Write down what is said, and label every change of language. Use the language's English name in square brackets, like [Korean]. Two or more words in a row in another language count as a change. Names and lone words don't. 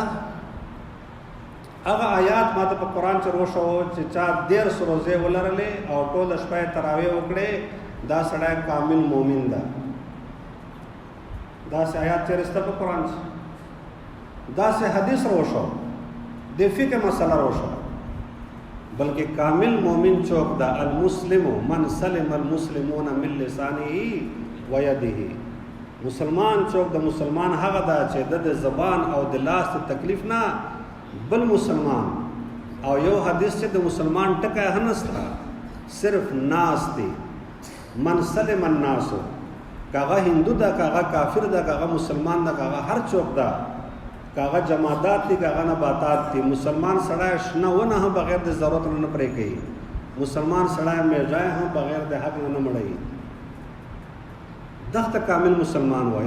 [Pashto] هغه آیات ما ته په قرآن چې وشو چې چا 13 روزې ولرلې او ټوله شپه یې تراویح وکړې دا سړی کامل مؤمن ده. داسې آیات چېرې شته په قرآن کې؟ داسې حدیث وشو، د فقه مسله وشو. بلکې کامل مؤمن څوک ده؟ [Arabic] المسلم من سلم المسلمون من لسانه و یده. [Pashto] مسلمان څوک د مسلمان هغه ده چې د زبان او د لاس تکلیف نه بل مسلمان. او یو حدیث چې د مسلمان ټکی هنسته صرف ناس دی. [Arabic] من سلم الناس، [Pashto] کاغه هندو ده، کاغه کافر ده، کاغه مسلمان ده، کاغه هر څوک ده، کاغه جمادات دي، کاغه نباتات دي. مسلمان سړی شنه ونه هم بغیر د ضرورت نه پرې کوي. مسلمان سړی میږای هم بغیر د حق نه مړوي. دغه کامل مسلمان وای.